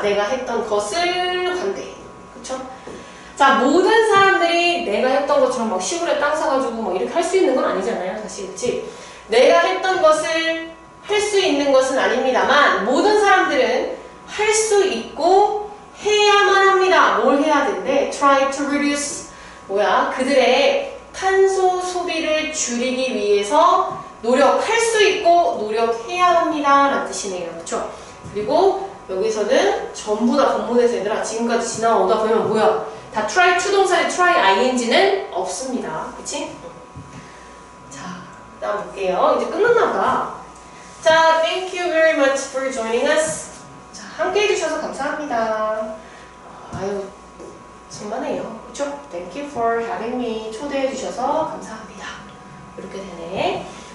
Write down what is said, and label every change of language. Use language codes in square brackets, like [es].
[ko] 내가 했던 것을 관대. 그쵸? 자, 모든 사람들이 내가 했던 것처럼 막 시골에 땅 사가지고 막 이렇게 할 수 있는 건 아니잖아요. 사실, 그치? 내가 했던 것을 할 수 있는 것은 아닙니다만 모든 사람들은 할 수 있고 해야만 합니다. 뭘 해야 된대? [en] Try to reduce, [ko] 뭐야? 그들의 탄소 소비를 줄이기 위해서 노력할 수 있고 노력해야 합니다. 라는 뜻이네요. 그쵸? 그리고 여기서는 전부 다 본문에서 얘들아 지금까지 지나오다 보면 뭐야? 다 try to 동사의 try ing는 없습니다. 그치? 자, 다음 볼게요. 이제 끝났나 보다. [en] 자, thank you very much for joining us. [ko] 자, 함께 해주셔서 감사합니다. 아유, 천만에요. 그쵸? [en] Thank you for having me. [ko] 초대해 주셔서 감사합니다. 이렇게 되네.